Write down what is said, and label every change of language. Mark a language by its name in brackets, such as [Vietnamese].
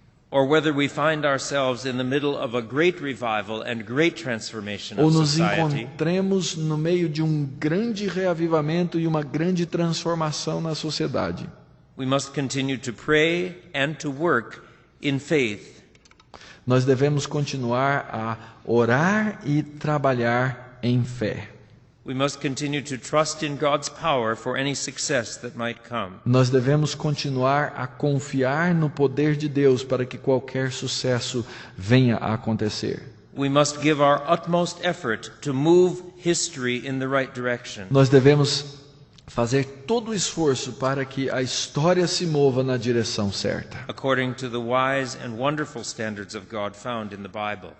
[English] or whether we find ourselves in the middle of a great revival and great transformation [Portuguese] ou [English] of [Portuguese] nos [English] society, [Portuguese] encontremos no meio de um grande reavivamento e uma grande transformação na sociedade. [English] we must continue to pray and to work in faith. [Portuguese] Nós devemos continuar a orar e trabalhar em fé. [English] We must continue to trust in God's power for any success that might come. [Portuguese] Nós devemos continuar a confiar no poder de Deus para que qualquer sucesso venha a acontecer. [English] We must give our utmost effort to move history in the right direction. [Portuguese] Nós devemos fazer todo o esforço para que a história se mova na direção certa, [English] According to the wise and wonderful standards of God found in the Bible.